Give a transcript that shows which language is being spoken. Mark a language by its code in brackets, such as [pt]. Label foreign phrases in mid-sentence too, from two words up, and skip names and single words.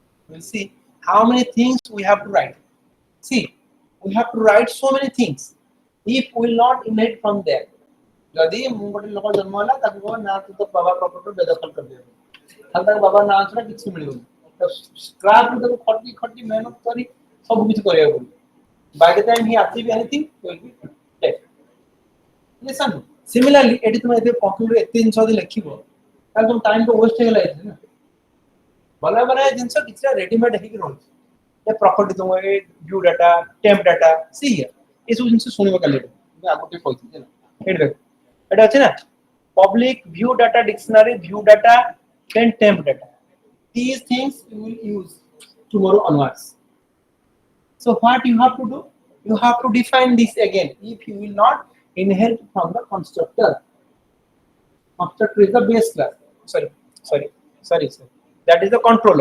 [en] we'll see how many things we have to write. See, we have to write so many things. If we will not inherit from there, [or] यदि ମୁଁ ଗୋଟେ ଲୋକ ଜନ୍ମ ହେଲା ତାକୁ କହିବ ନା ତୁ ତ ବାବା ପ୍ରପର୍ଟି ବେଦଖଲ କରିଦେବୁ, ତାହେଲେ ତାକୁ ବାବା ନା ଛଡା କିଛି ମିଳିବନି। ତ ସ୍କ୍ରାପ ରୁ ତାକୁ ଖଟି ଖଟି ମେହନତ କରି ସବୁ କିଛି କରିବାକୁ ପଡିବ। [en] By the time he achieves anything, he will be dead. Listen, similarly, [or] ଏଠି ତୁମେ ଏତେ କମ୍ପ୍ୟୁଟର ଏତେ ଜିନିଷ ଯଦି ଲେଖିବ ତାହେଲେ ତୁମ ଟାଇମ ତ ୱେଷ୍ଟ ହେଇଗଲା ଏଠି ନା। ଭଲ ଭଲ ଜିନିଷ କିଛିଟା ରେଡିମେଡ ହେଇକି ରହୁଛି। ଏ ପ୍ରପର୍ଟି ତୁମ ଏ [en] view data, temp data, see here [or] ଏ ସବୁ ଜିନିଷ ଶୁଣିବ କାଲି ଏଠି। ମୁଁ ଆଗରୁ ଟିକେ କହିଥିଲି ହେଲା। ଏଠି ଦେଖ ଏଟା ଅଛି ନା [en] public view data dictionary view data then temp data, these things you will use tomorrow onwards. So what you have to do, you have to define this again. If you will not inherit from the constructor, constructor is the base class, sorry, that is the controller.